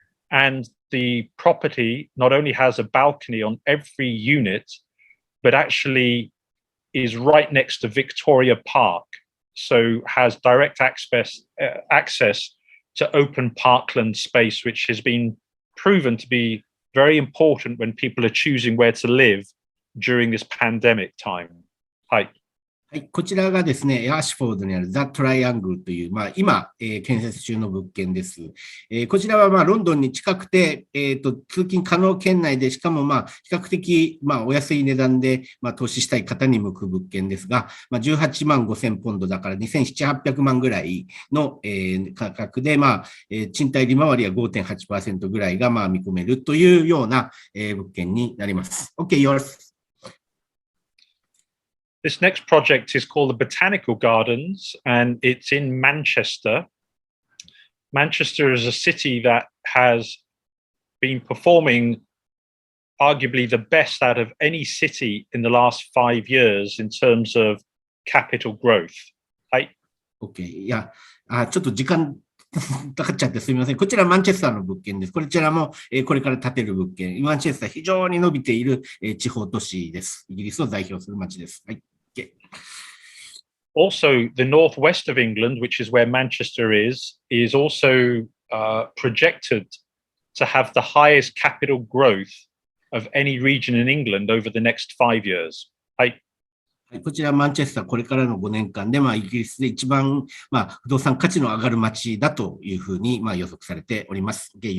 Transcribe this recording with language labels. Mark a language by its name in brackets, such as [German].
[English] And the property not only has a balcony on every unit, but actually is right next to Victoria Park, so has direct access to open parkland space, which has been proven to be very important when people are choosing where to live during this pandemic time. [Japanese] はい。はい、こちらがですね、アシュフォードにあるザ・トライアングルという、今、建設中の物件です。こちらはロンドンに近くて、通勤可能圏内で、しかも比較的お安い値段で投資したい方に向く物件ですが、18万5,000ポンドだから2700、800万ぐらいの価格で、賃貸利回りは 5.8% ぐらいが見込めるというような物件になります。 [English] OK, yours. This next project is called the Botanical Gardens, and it's in Manchester. Manchester is a city that has been performing arguably the best out of any city in the last 5 years in terms of capital growth. [Japanese] はい。 OK。いや、ちょっと時間かかっちゃってすみません。こちらマンチェスターの物件です。こちらもこれから建てる物件。マンチェスター非常に伸びている地方都市です。イギリスを代表する街です。はい。 [English] Okay. Also, the northwest of England, which is where Manchester is also projected to have the highest capital growth of any region in England over the next 5 years. [Japanese] はい。こちらマンチェスター、これからの5年間で、イギリスで一番、不動産価値の上がる街だというふうに、予測されております。